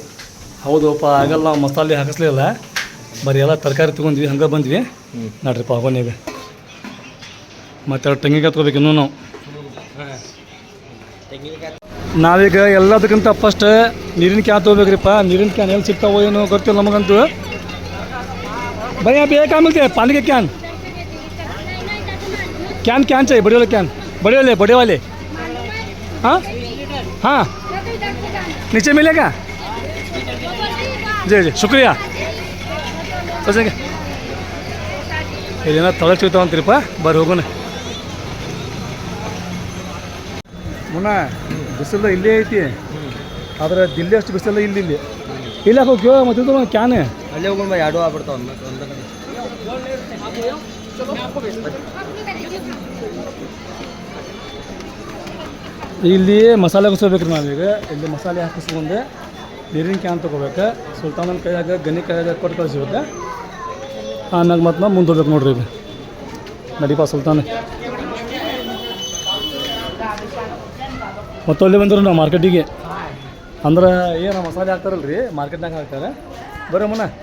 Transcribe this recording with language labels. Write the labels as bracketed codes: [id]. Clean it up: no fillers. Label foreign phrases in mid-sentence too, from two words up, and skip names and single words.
[kn] ಹೌದಪ್ಪ ಆಗಲ್ಲ ನಾವು ಮಸಾಲೆ ಹಾಕಿಸ್ಲಿಲ್ಲ ಬರೀ ಎಲ್ಲ ತರಕಾರಿ ತೊಗೊಂಡ್ವಿ ಹಂಗೆ ಬಂದ್ವಿ ನೋಡ್ರಿಪ್ಪ ಆಗೋನೀಗ ಮತ್ತೆ ತೆಂಗಿನಕಾಯಿ ತೊಗೋಬೇಕು ಇನ್ನೂ ನಾವು ನಾವೀಗ ಎಲ್ಲದಕ್ಕಿಂತ ಫಸ್ಟ್ ನೀರಿನ ಕ್ಯಾನ್ ತೊಗೋಬೇಕ್ರಿಪ್ಪ ನೀರಿನ ಕ್ಯಾನ್ ಎಲ್ಲಿ ಸಿಗ್ತಾವೋ ಏನೋ ಗೊತ್ತಿಲ್ಲ ನಮಗಂತೂ [hi] भैया आप ये क्या मिलते हैं पानी के कैन कैन कैन चाहिए बड़े वाले हाँ हाँ नीचे मिलेगा जी जी शुक्रिया सोचेंगे [kn] ಇಲ್ಲೇನೋ ತಳಕ್ ಸಿಗ್ತಾವ ಅಂತೀರಪ್ಪ ಬರ್ರಿ ಹೋಗೋಣ ಮುನ್ನ ಬಿಸಿಲ ಇಲ್ಲೇ ಐತಿ ಆದ್ರೆ ದಿಲ್ಲಿ ಅಷ್ಟು ಬಿಸಿಲ ಇಲ್ಲಿ ಇಲ್ಲ ಹೋಗ್ಯೋ ಮತ್ತೆ ಕ್ಯಾನ್ ಅಲ್ಲೇ ಹೋಗೋಣ ಎರಡು ಆಗ್ಬಿಡ್ತಾವ ಇಲ್ಲಿ ಮಸಾಲೆ ಕುಸ್ಕೋಬೇಕ್ರಿ ನಾವೀಗ ಇಲ್ಲಿ ಮಸಾಲೆ ಹಾಕಿಸ್ಕೊಂಡು ನೀರಿನ ಕ್ಯಾನ್ ತೊಗೋಬೇಕು ಸುಲ್ತಾನನ ಕೈಯಾಗ ಗನಿ ಕೈಯಾಗ ಕೊಟ್ಟು ಕಳಿಸ್ಬೇಕು ಆಮ್ಯಾಗ ಮತ್ತು ನಾವು ಮುಂದೆ ಹೋಗ್ಬೇಕು ನೋಡ್ರಿ ಈಗ ನಡಿಪಾ ಸುಲ್ತಾನ ಮತ್ತು ಅಲ್ಲಿ ಬಂದರು ನಾವು ಮಾರ್ಕೆಟಿಗೆ ಅಂದ್ರೆ ಏನು ಮಸಾಲೆ ಹಾಕ್ತಾರಲ್ಲ ರೀ ಮಾರ್ಕೆಟ್ನಾಗ ಹಾಕ್ತಾರೆ ಬರೋಮ್ಮನ